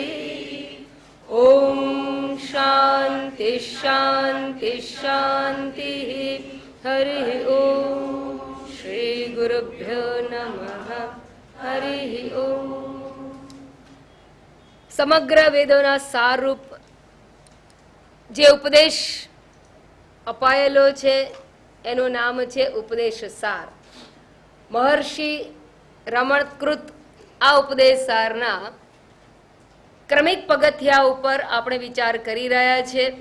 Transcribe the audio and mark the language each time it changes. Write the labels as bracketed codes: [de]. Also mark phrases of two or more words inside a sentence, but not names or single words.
[sa] ॐ शान्ति शान्ति शान्तिः। हरिः ॐ। श्री गुरुभ्यो नमः। हरिः ॐ। [gu] સમગ્ર વેદોના સારૂપ જે ઉપદેશ અપાયેલો છે એનું નામ છે ઉપદેશ સાર. મહર્ષિ રમણકૃત આ ઉપદેશ સારના ક્રમિક પગથિયા ઉપર આપણે વિચાર કરી રહ્યા છે.